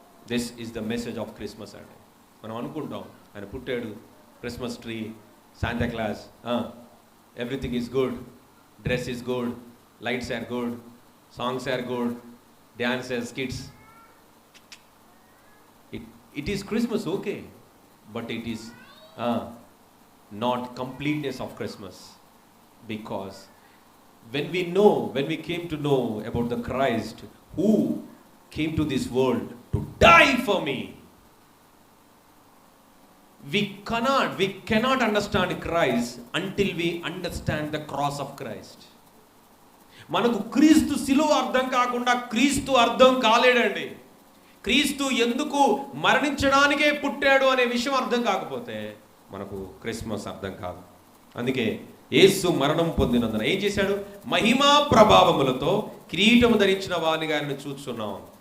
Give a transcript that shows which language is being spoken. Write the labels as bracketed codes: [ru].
[en] This is the message of Christmas అండి. [te] మనం అనుకుంటాం ఆయన పుట్టాడు, [en] Christmas tree, Santa Claus, everything is good, dress is good, lights are good, songs are good, dances, kids. It is Christmas, okay, but it is not completeness of Christmas, because when we came to know about the Christ who came to this world to die for me, we cannot understand Christ until we understand the cross of Christ. [te] మనకు క్రీస్తు శిలువ అర్థం కాకుండా క్రీస్తు అర్థం కాలేడండి. క్రీస్తు ఎందుకు మరణించడానికే పుట్టాడు అనే విషయం అర్థం కాకపోతే మనకు క్రిస్మస్ అర్థం కాదు. అందుకే యేసు మరణం పొందినందున ఏం చేశాడు? మహిమా ప్రభావములతో కిరీటము ధరించిన వారిగా ఆయన చూస్తున్నాం.